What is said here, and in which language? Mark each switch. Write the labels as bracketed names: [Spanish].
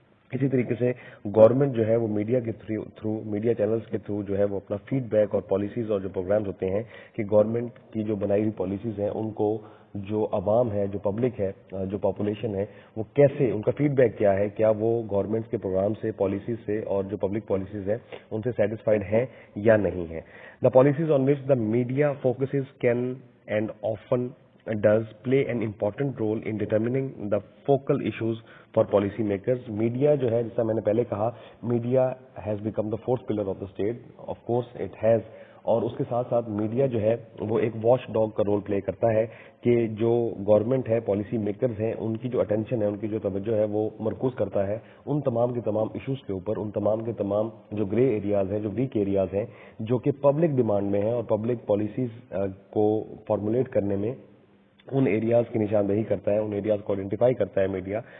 [Hindi] इसी तरीके से गवर्नमेंट जो है वो मीडिया के थ्रू मीडिया चैनल्स के थ्रू जो है वो अपना फीडबैक और पॉलिसीज और जो प्रोग्राम्स होते हैं कि गवर्नमेंट की जो बनाई हुई पॉलिसीज हैं उनको जो अवाम है, जो पब्लिक है, जो पॉपुलेशन है, वो कैसे, उनका फीडबैक क्या है, क्या वो गवर्नमेंट के प्रोग्राम से, पॉलिसीज से और जो पब्लिक पॉलिसीज है उनसे सेटिस्फाइड है या नहीं है. [English] The policies on which the media focuses can and often does play an important role in determining the focal issues for policy makers. [Hindi] Media जो है, जैसा मैंने पहले कहा, [English] Media has become the fourth pillar of the state. Of course it has. [Hindi] और उसके साथ साथ मीडिया जो है वो एक वॉच डॉग का रोल प्ले करता है कि जो गवर्नमेंट है, पॉलिसी मेकर्स हैं, उनकी जो अटेंशन है, उनकी जो तवज्जो है वो मरकूज करता है उन तमाम के तमाम इश्यूज के ऊपर, उन तमाम के तमाम जो ग्रे एरियाज हैं, जो वीक एरियाज हैं, जो कि पब्लिक डिमांड में है और पब्लिक पॉलिसीज को फॉर्मुलेट करने में उन एरियाज की निशानदेही करता है, उन एरियाज को आइडेंटिफाई करता है मीडिया.